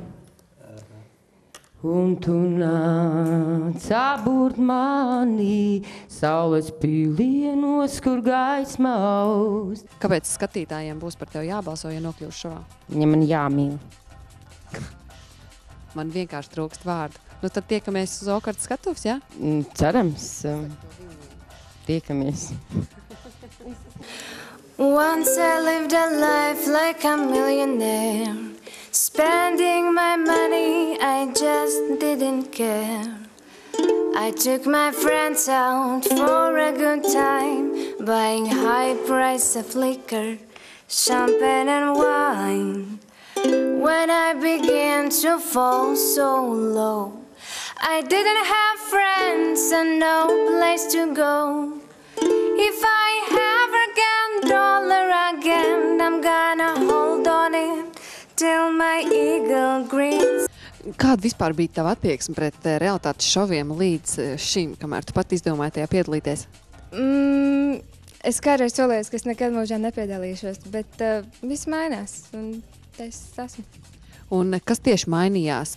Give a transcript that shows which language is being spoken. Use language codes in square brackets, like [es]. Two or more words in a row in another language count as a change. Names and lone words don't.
[lv] Un tu nāc apburt mani saules pīlienos, kur gaisma aust. Kāpēc skatītājiem būs par tevi jābalso, ja nokļūs šovā? Viņam man jāmīl. Man vienkārši trūkst vārdu. Tad tiekamies uz O-kartes skatuves, jā? Cerams. Tiekamies. [en] Once I lived a life like a millionaire, spending my money, I just didn't care. I took my friends out for a good time, buying high price of liquor, champagne and wine. When I began to fall so low, I didn't have friends and no place to go. If I ever get $1 again, I'm gonna hold on it till my eagle grins. [lv] Kāda vispār bija tava attieksme pret realitātes šoviem līdz šim, kamēr tu pat izdomāji tajā piedalīties? Es kādreiz solījos, ka es nekad mūžā nepiedalīšos, bet viss mainās, un es esmu. Un kas tieši mainījās?